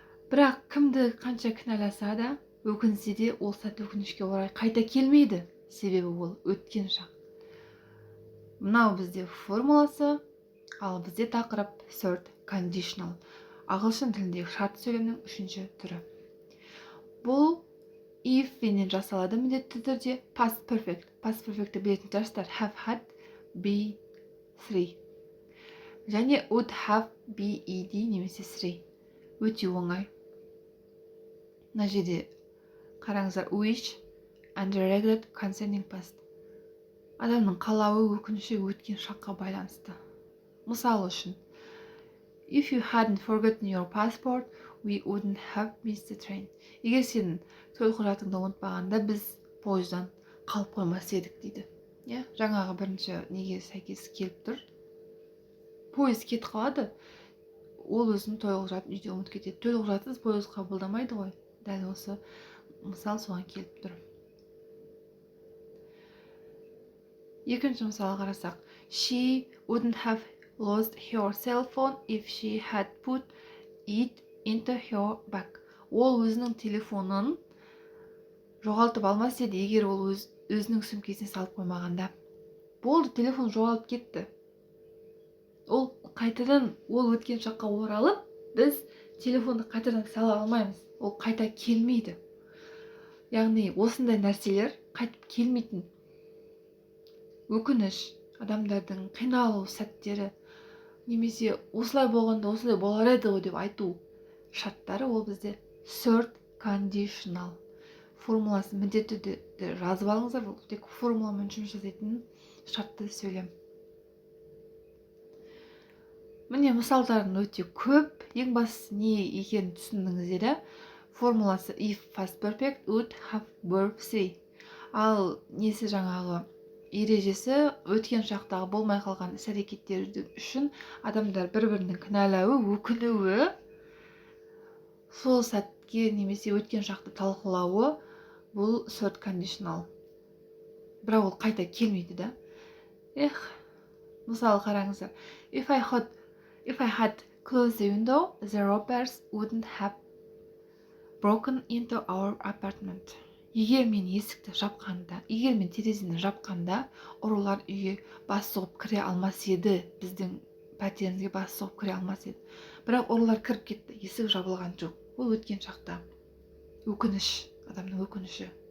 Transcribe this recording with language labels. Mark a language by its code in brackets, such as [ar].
[kk] Бірақ кімді қанша кінәласа да, өкінсе де ол сәт өкінішке орай қайта келмейді, себебі ол өткен шақ. Мынау бізде формуласы, ал бізде тақырып third conditional. Ағылшын тіліндегі шарт сөйлемнің үшінші түрі. Бұл if пенен жасалады міндетті түрде past perfect. Past perfect'ті білетін жастар have had, be, three. Және would have, be, ed немесе three. Өте оңай. Мына жерде қараңыздар, [en] wish and regret concerning past. [kk] Адамның қалауы, өкініші өткен шаққа байланысты. Мысалы үшін, [en] if you hadn't forgotten your passport, we wouldn't have missed the train. [kk] Егер сенің төлқұжатыңды ұмытпағанда, біз пойыздан қалып қоймас едік дейді. Жаңағы бірінші неге сәйкес келіп тұр. Пойыз кетіп қалады, ол өзінің төлқұжатын үйде ұмытып кетеді. Төлқұжатсыз пойыз қабылдамайды ғой. Дәл осы мысал соған келіп тұр. Екінші мысал қарасақ, [en] she wouldn't have lost her cell phone if she had put it into her bag. [kk] Ол өзінің телефонын жоғалтып алмас еді, егер ол өзінің сөмкесіне салып қоймағанда. Болды, телефон жоғалып кетті. Ол қайтадан, ол өткен шаққа оралып, біз телефонды қайтадан сала алмаймыз. Ол қайта келмейді. Яғни осындай нәрселер қайтып келмейтін. Өкініш, адамдардың қиналу сәттері, немесе осылай болғанда осылай болар еді ғой деп айту шарттары, ол бізде third conditional. Формуласы міндетті түрде жазып алыңыздар, бұл тек формуламен жұмыс жасайтын шартты сөйлем. Міне мысалдардың өте көп. Ең бастысы не екенін түсіндіңіздер. Формуласы if past perfect, would have, verb, say. Ал несі жаңағы ережесі өткен шақтағы болмай қалған іс-әрекеттердің үшін адамдар бір-бірінің кінәлауы, өкінуі, сол сәтке немесе өткен шақты талқылауы, бұл third conditional. Бірақ ол қайта келмейді да. Мысалы қараңыздар. [en] If I had closed the window, the robbers wouldn't have broken into our apartment. [kk] Егер мен есікті жапқанда, егер мен терезені жапқанда, ұрылар үйге бас сұғып кіре алмас еді, біздің пәтерімізге бас сұғып кіре алмас еді. Бірақ ұрылар кіріп кетті, есік жабылған жоқ. Ол өткен шақта. Өкініш, адамның өкініші.